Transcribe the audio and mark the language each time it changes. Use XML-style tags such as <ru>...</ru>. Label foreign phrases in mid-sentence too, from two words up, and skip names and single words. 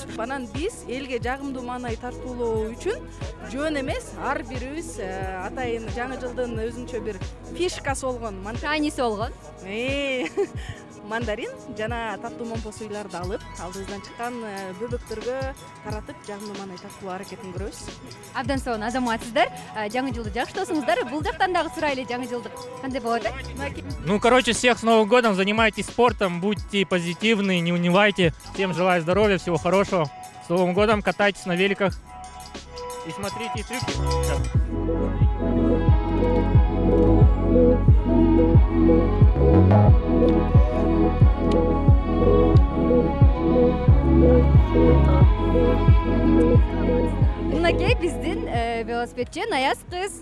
<ky>Анан биз элге жагымдуу маанай тартуулоо үчүн жөн эмес, ар бирибиз атайын жаңы жылдын өзүнчө бир фишкасы болгон Таниси болгон. мандарин жана таттуу момпо суйларды алып, алдыбыздан чыккан бөбөктөргө таратып, жагымдуу маанай тартуу аракетин көрөбүз. Абдан сонун азаматсыздар. Жаңы жылды жакшы тосуңуздар. Бул жактан дагы сурайлы жаңы жылдык кандай болот?</ky> <ru>Ну, короче, всех с Новым годом, занимайтесь спортом, будьте позитивны, не унывайте. Всем желаю здоровья, всего хорошего. С Новым годом, катайтесь на великах и смотрите трюки.</ru> <ky>Мынакей биздин велосипедчи Наяз кыз.</ky>